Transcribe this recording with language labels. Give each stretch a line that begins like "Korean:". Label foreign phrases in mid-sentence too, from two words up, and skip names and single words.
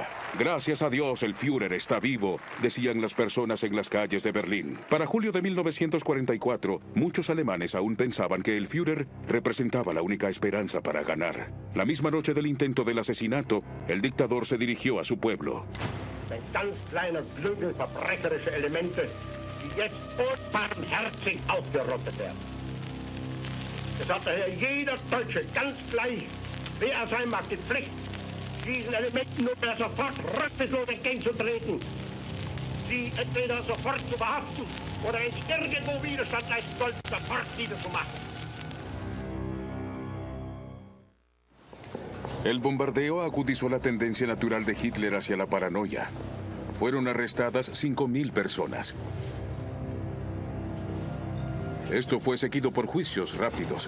Spanish: Gracias a Dios, el Führer está vivo, decían las personas en las calles de Berlín. Para julio de 1944, muchos alemanes aún pensaban que el Führer representaba la única esperanza para ganar. La misma noche del intento del asesinato, el dictador se dirigió a su pueblo.
German: Ein ganz kleiner Flügel verbrecherische Elemente, die jetzt unbarmherzig ausgerottet werden. Es hat daher jeder Deutsche ganz gleich, wer er sein mag, die Pflicht, diesen Elementen nunmehr sofort rücksichtslos entgegenzutreten, sie entweder sofort zu verhaften oder wenn es irgendwo Widerstand leisten soll, sofort niederzumachen.
Spanish: El bombardeo agudizó la tendencia natural de Hitler hacia la paranoia. Fueron arrestadas 5.000 personas. Esto fue seguido por juicios rápidos.